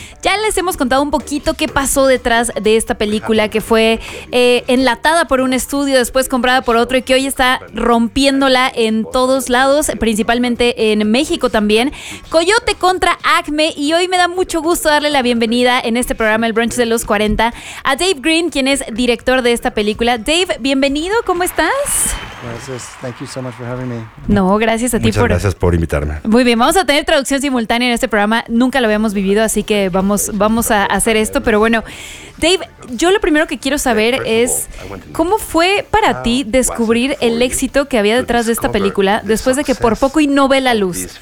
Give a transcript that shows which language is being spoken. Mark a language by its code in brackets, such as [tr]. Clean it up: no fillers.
[es] Ya les hemos contado un poquito qué pasó detrás de esta película, que fue enlatada por un estudio, después comprada por otro, y que hoy está rompiéndola en todos lados, principalmente en México también. Coyote contra Acme. Y hoy me da mucho gusto darle la bienvenida en este programa, el brunch de los 40, a Dave Green, quien es director de esta película. Dave, bienvenido, ¿cómo estás? [en] Gracias, thank you so much for having me. [es] No, gracias a ti. Muchas gracias por invitarme. Muy bien, vamos a tener traducción simultánea en este programa. Nunca lo habíamos vivido, así que vamos a hacer esto. Pero bueno, Dave, yo lo primero que quiero saber es, ¿cómo fue para ti descubrir el éxito que había detrás de esta película después de que por poco y no ve la luz?